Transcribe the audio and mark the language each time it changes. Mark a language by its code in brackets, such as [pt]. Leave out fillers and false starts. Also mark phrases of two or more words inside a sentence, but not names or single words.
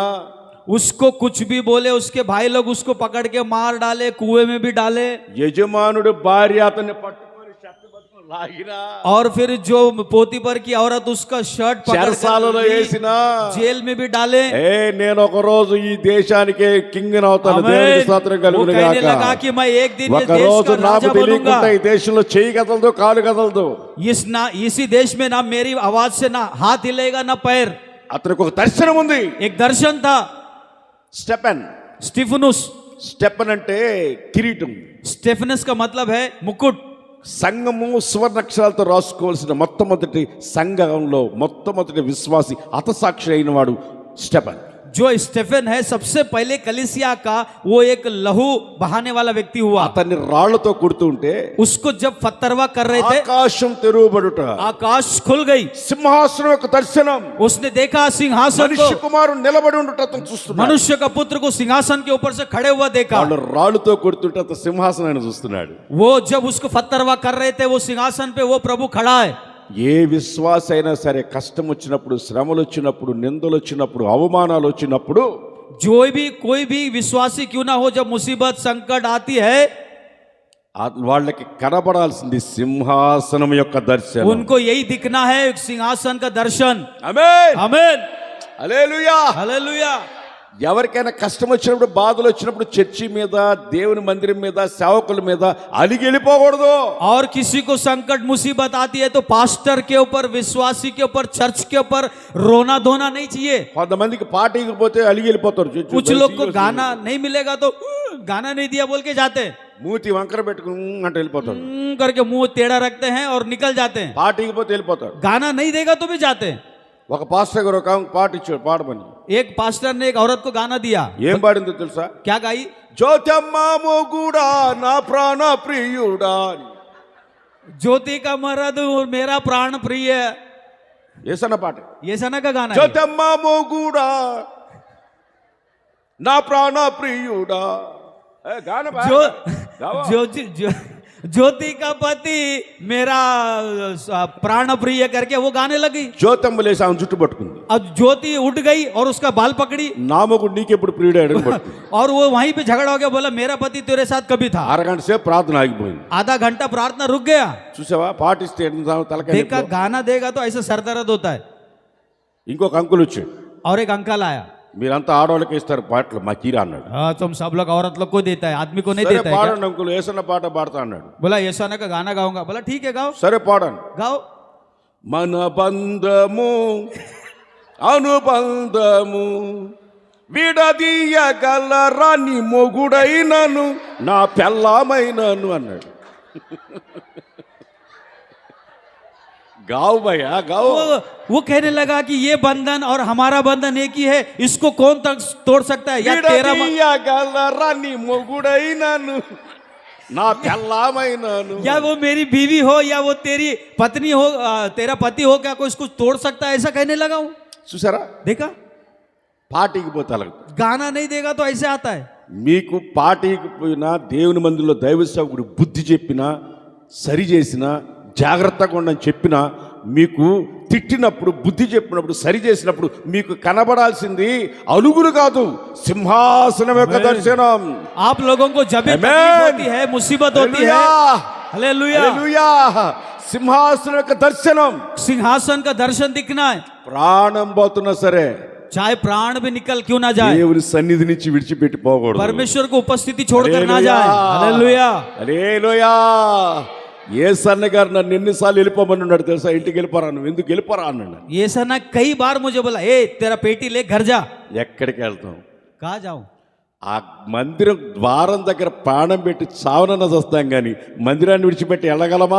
[hi] उसको कुछ भी बोले, उसके भाई लोग उसको पकड़ के मार डाले, कुएं में भी डाले, [te] యజమానుడు భార్య అతన్ని పట్టుకొని శక్తిపట్టుకొని లాగినా [hi] और फिर जो पोती पर की औरत उसका शर्ट [te] చెరసాలలో [hi] पकड़ [te] వేసినా [hi] जेल में भी डाले. [te] నేను ఒక రోజు ఈ దేశానికే కింగ్ అవుతాను, దేవునికి స్తోత్రం [hi] वो [te] కలుగును [hi] कहने [te] గాక. [hi] लगा कि मैं एक दिन ये [te] ఒక [hi] देश [te] రోజు [hi] का [te] నాకు [hi] राजा बनूंगा. [te] తెలియకుండా ఈ దేశంలో చెయ్యి కదలదు, కాలు కదలదు. [hi] इसी देश में ना मेरी आवाज से ना हाथ हिलेगा ना पैर. [te] అతనికి ఒక దర్శనం ఉంది. [hi] एक दर्शन था. [te] స్టెఫెన్. [hi] स्टीफनुस. [te] స్టెఫెన్ అంటే కిరీటం. [hi] स्टेफनस का मतलब है मुकुट. [te] సంఘము సువర్ణాక్షరాలతో రాసుకోవాల్సిన మొట్టమొదటి సంఘంలో మొట్టమొదటి విశ్వాసి హతసాక్షి అయిన వాడు స్టెఫెన్. [hi] जो स्टेफन है सबसे पहले कलीसिया का वो एक लहू बहाने वाला व्यक्ति हुआ। [te] అతన్ని రాళ్లతో కొడుతూ ఉంటే [hi] उसको जब फत्तरवा कर रहे थे [te] ఆకాశం తెరువబడుట, [hi] आकाश खुल गई, [te] సింహాసనం యొక్క దర్శనం, [hi] उसने देखा सिंहासन को, [te] మనిషి కుమారుడు నిలబడి ఉండుట అతను చూస్తున్నాడు. [hi] मनुष्य का पुत्र को सिंहासन के ऊपर से खड़े हुआ देखा। [te] వాళ్ళు రాళ్లతో కొడుతుంటే అతను సింహాసనాన్ని చూస్తున్నాడు. [hi] वो जब उसको फत्तरवा कर रहे थे वो सिंहासन पे वो प्रभु खड़ा है। [te] ఏ విశ్వాస అయినా సరే కష్టం వచ్చినప్పుడు, శ్రమలు వచ్చినప్పుడు, నిందలు వచ్చినప్పుడు, అవమానాలు వచ్చినప్పుడు [hi] जो भी कोई भी विश्वासी क्यों ना हो, जब मुसीबत संकट आती है [te] వాళ్ళకి కనబడాల్సింది సింహాసనం యొక్క దర్శనం. [hi] उनको यही दिखना है, एक सिंहासन का दर्शन। [te] ఆమేన్, [hi] आमीन, [te] హల్లెలూయా. [hi] हालेलुया। [te] ఎవరికైనా కష్టం వచ్చినప్పుడు, బాధలు వచ్చినప్పుడు చర్చి మీద, దేవుని మందిరం మీద, సేవకుల మీద అలిగి వెళ్ళిపోకూడదు. [hi] और किसी को संकट मुसीबत आती है तो पास्टर के ऊपर, विश्वासी के ऊपर, चर्च के ऊपर रोना धोना नहीं चाहिए। [te] కొంతమందికి పార్టీకి పోతే అలిగి వెళ్ళిపోతారు. [hi] कुछ लोग को गाना नहीं मिलेगा तो गाना नहीं दिया बोल के जाते हैं, [te] మూతి వంకర పెట్టుకుని అంటే వెళ్ళిపోతారు. [hi] करके मुंह टेढ़ा रखते हैं और निकल जाते हैं। [te] పార్టీకి పోతే వెళ్ళిపోతారు. [hi] गाना नहीं देगा तो भी जाते हैं। [te] ఒక పాస్టర్ గారు ఒక ఆమెకు పాట ఇచ్చాడు, పాడమని. [hi] एक पास्टर ने एक औरत को गाना दिया, [te] ఏం పాడిందో తెలుసా? [hi] क्या गाई? [te] జ్యోతమ్మ మొగుడా నా ప్రాణ ప్రియుడా. [hi] ज्योति का मरद मेरा प्राण प्रिय। [te] ఏసన్న పాట. [hi] ये सना का गाना है। [te] జ్యోతమ్మ మొగుడా నా ప్రాణ ప్రియుడా. గాన బా. [hi] जो गाओ। जो ज्योति का पति मेरा प्राण प्रिय करके वो गाने लगी। [te] జ్యోతమ్మ లేసి ఆమె జుట్టు పట్టుకుంది. [hi] अब ज्योति उठ गई और उसका बाल पकड़ी [te] నా మొగుడు నీకెప్పుడు ప్రియుడాడు అని పట్టుకుంది. [hi] और वो वहीं पे झगड़ा हो गया, बोला मेरा पति तेरे साथ कभी था। [te] అరగంట సేపు ప్రార్థన ఆగిపోయింది. [hi] आधा घंटा प्रार्थना रुक गया। [te] చూసావా, పాటిస్తే తలకాయ [hi] देखा [te] నొప్పి. [hi] गाना देगा तो ऐसे सर दर्द होता है। [te] ఇంకొక అంకుల్ వచ్చాడు. [hi] और एक अंकल आया, [te] మీరంతా ఆడవాళ్ళకి ఇస్తారు పాటలు, మా కీరా అన్నాడు. [hi] हाँ तुम सब लोग औरत लोग को देता है, आदमी को नहीं [te] సరే [hi] देता है क्या? [te] పాడండి అంకుల్, ఏసన్న పాట పాడతా అన్నాడు. [hi] बोला यशाना का गाना गाऊंगा। बोला ठीक है गाओ [te] సరే పాడండి. [hi] गाओ। [te] మన బంధము అనుబంధము విడదీయగలరాని మొగుడైనను నా పెళ్ళామైనను అన్నాడు. [hi] गाओ भैया गाओ. वो कहने लगा कि ये बंधन और हमारा बंधन एक ही है, इसको कौन तक तोड़ सकता है? या तेरा [te] విడదీయగలరాని మొగుడైనను నా పెళ్ళామైనను. [hi] या वो मेरी बीवी हो या वो तेरी पत्नी हो, तेरा पति हो, क्या कोई इसको तोड़ सकता है? ऐसा कहने लगा हूं। [te] చూసారా, [hi] देखा, [te] పార్టీకి పోతే అలాగ. [hi] गाना नहीं देगा तो ऐसे आता है। [te] మీకు పార్టీకి పోయినా, దేవుని మందిరంలో దైవ సేవకుడు బుద్ధి చెప్పినా, సరి చేసినా, జాగ్రత్తగా ఉండని చెప్పినా, మీకు తిట్టినప్పుడు, బుద్ధి చెప్పినప్పుడు, సరి చేసినప్పుడు మీకు కనబడాల్సింది అలుగులు కాదు, సింహాసనం యొక్క దర్శనం. [hi] आप लोगों को जब भी तकलीफ होती है, मुसीबत होती है, हालेलुया, [te] హల్లెలూయా, సింహాసనం యొక్క దర్శనం. [hi] सिंहासन का दर्शन दिखना है। [te] ప్రాణం పోతున్నా సరే [hi] चाहे प्राण भी निकल क्यों ना जाए, [te] దేవుని సన్నిధి నుంచి విడిచిపెట్టి పోకూడదు. [hi] परमेश्वर को उपस्थिति छोड़कर ना जाए। हालेलुया, [te] హల్లెలూయా. ఏసన్న గారు నన్ను ఎన్నిసార్లు వెళ్ళిపోమని ఉన్నాడు తెలుసా? ఇంటికి వెళ్ళిపోరా, నువ్వు ఎందుకు వెళ్ళిపోరా అన్నాడు. [hi] ये सना कई बार मुझे बोला, ए तेरा पेटी ले घर जा। [te] ఎక్కడికి వెళ్తాం? [hi] कहा जाऊं? [te] ఆ మందిరం ద్వారం దగ్గర ప్రాణం పెట్టి చావనన్న వస్తాం కానీ మందిరాన్ని విడిచిపెట్టి వెళ్ళగలమా?